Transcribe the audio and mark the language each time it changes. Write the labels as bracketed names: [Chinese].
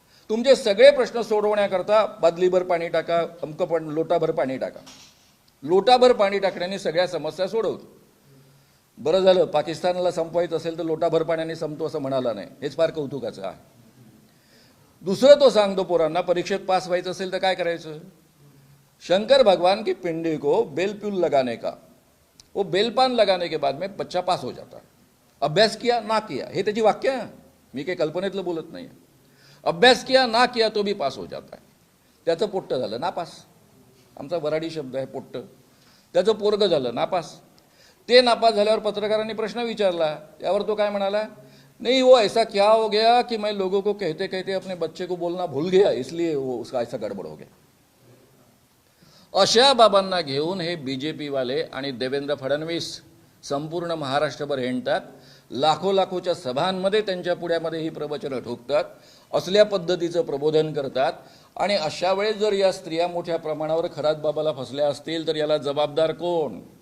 [Marathi] तुमचे सगळे प्रश्न सोडवण्याकरता बादलीभर पाणी टाका, लोटाभर पाणी टाका. लोटाभर पाणी टाकण्याने सगळ्या समस्या सोडवतो. बरं झालं, पाकिस्तानला संपवायचं असेल तर लोटाभर पाण्याने संपतो असं म्हणाला नाही, हेच फार कौतुकाचं आहे. दुसरं तो सांगतो पोरांना परीक्षेत पास व्हायचं असेल तर काय करायचं? [Hindi] शंकर भगवान की पिंडी को बेलप्यूल लगाने का, वो बेलपान लगाने के बाद में बच्चा पास हो जाता. अभ्यास किया ना किया, [Marathi] हे त्याची वाक्य आहे, मी काही कल्पनेतलं बोलत नाही. [Hindi] अभ्यास किया ना किया तो भी पास हो जाता है. [Marathi] त्याचं पोट्ट झालं नापास, आमचा वराडी शब्द आहे पोट्ट. त्याचं पोरगं झालं नापास. ते नापास झाल्यावर पत्रकारांनी प्रश्न विचारला, त्यावर तो काय म्हणाला? [Hindi] नहीं, वो ऐसा क्या हो गया कि मैं लोगों को कहते कहते अपने बच्चे को बोलना भूल गया, इसलिए वो उसका ऐसा गडबड हो गया. [Marathi] अशा बाबांना घेऊन हे BJPवाले आणि देवेंद्र फडणवीस संपूर्ण महाराष्ट्रभर हिंडतात. लाखोच्या सभांमध्ये त्यांच्या पुढ्यामध्ये ही प्रवचनं ठोकतात, असल्या पद्धतीचं प्रबोधन करतात. आणि अशा वेळेस जर या स्त्रिया मोठ्या प्रमाणावर खरात बाबाला फसल्या असतील तर याला जबाबदार कोण?